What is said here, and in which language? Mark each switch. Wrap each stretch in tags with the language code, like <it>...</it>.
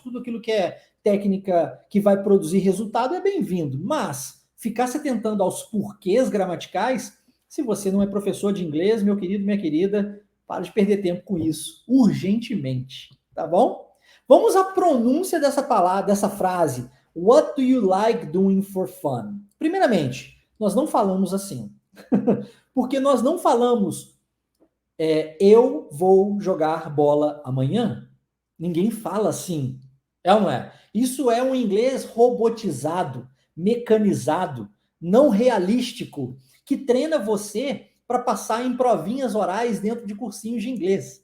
<pt>Tudo aquilo que é técnica que vai produzir resultado é bem-vindo. Mas ficar se atentando aos porquês gramaticais, se você não é professor de inglês, meu querido, minha querida, para de perder tempo com isso, urgentemente, tá bom? Vamos à pronúncia dessa palavra, dessa frase.</pt> <en>What do you like doing for fun?</en> <pt>Primeiramente, nós não falamos assim. Porque nós não falamos eu vou jogar bola amanhã. Ninguém fala assim. É ou não é? Isso é um inglês robotizado, mecanizado, não realístico, que treina você para passar em provinhas orais dentro de cursinhos de inglês.</pt>